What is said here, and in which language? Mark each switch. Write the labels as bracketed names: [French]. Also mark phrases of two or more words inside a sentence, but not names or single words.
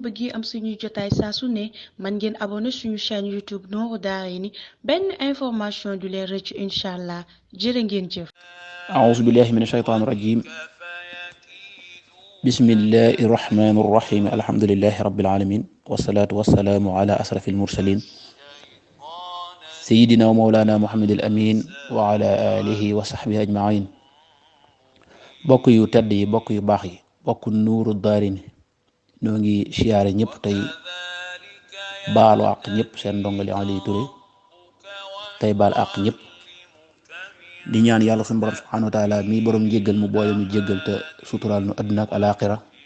[Wolof] bëggee am suñuy jotaay saa su ne man ngeen abonné suñu chaîne YouTube Nourou Darayni benn information du leen rëcc [Arabic] إن شاء الله [Wolof] jërë ngeen jëf. [Arabic] أعوذ بالله من الشيطان الرجيم بسم الله الرحمن الرحيم الحمد لله رب العالمين والصلاة والسلام على أشرف المرسلين سيدنا ومولانا محمد الأمين وعلى آله وصحبه أجمعين [Wolof] bokk yu tedd yi bokk yu baax yi bokk Nourou Darayni ñoo ngi siyaare ñëpp tey baalu àq ñëpp seen ndongali Ali Touré tey baal àq ñëpp di ñaan yàlla suñu borom [Arabic] سبحانه وتعالى [Wolof] mi borom jéggal mu boole ñu jéggal te suturaal nu àdduna ak alaaxira